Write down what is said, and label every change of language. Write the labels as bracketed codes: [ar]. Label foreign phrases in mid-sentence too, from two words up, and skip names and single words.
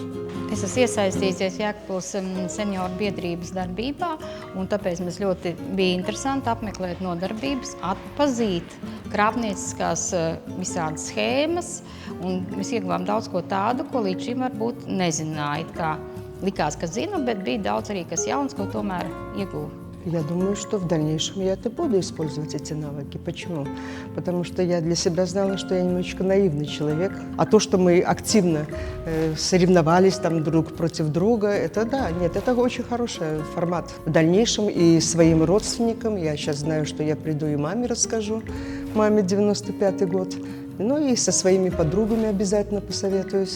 [lv] Es esmu iesaistījusies Jēkabpils senioru biedrības darbībā, un tāpēc mums ļoti bija interesanti apmeklēt nodarbības, atpazīt krāpnieciskās visādas schēmas, un mēs ieguvām daudz ko tādu, ko līdz šim varbūt nezināja. Kā likās, ka zinu, bet bija daudz arī kas jauns, ko tomēr ieguvu. [ru] Я думаю, что в дальнейшем я это буду использовать, эти навыки. Почему? Потому что я для себя знала, что я немножечко наивный человек. А то, что мы активно соревновались там друг против друга, это да, нет, это очень хороший формат. В дальнейшем и своим родственникам, я сейчас знаю, что я приду и маме расскажу, маме 95-й год, ну и со своими подругами обязательно посоветуюсь.